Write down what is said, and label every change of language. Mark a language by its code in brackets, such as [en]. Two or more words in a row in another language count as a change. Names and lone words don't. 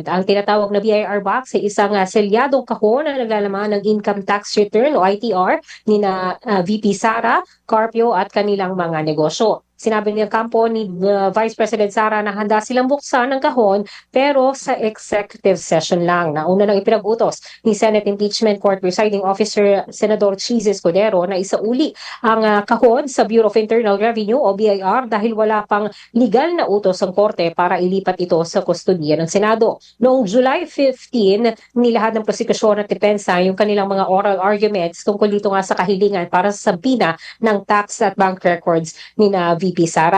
[tl] Ang tinatawag na BIR box ay isang selyadong kahon na naglalaman ng [en] income tax return [tl] o ITR ni VP Sara, Carpio at kanilang mga negosyo. Sinabi ng kampo ni Vice President Sara na handa silang buksan ng kahon pero sa [en] executive session [tl] lang. Nauna nang ipinag-utos ni Senate Impeachment Court Presiding Officer Senador Chizzy Escudero na isauli ang kahon sa Bureau of Internal Revenue o BIR dahil wala pang legal na utos ang korte para ilipat ito sa kustodiya ng Senado. Noong July 15, nilahad ng prosekusyon at depensa yung kanilang mga [en] oral arguments [tl] tungkol dito nga sa kahilingan para sa sabina ng tax at [en] bank records [tl] ni VP Sara.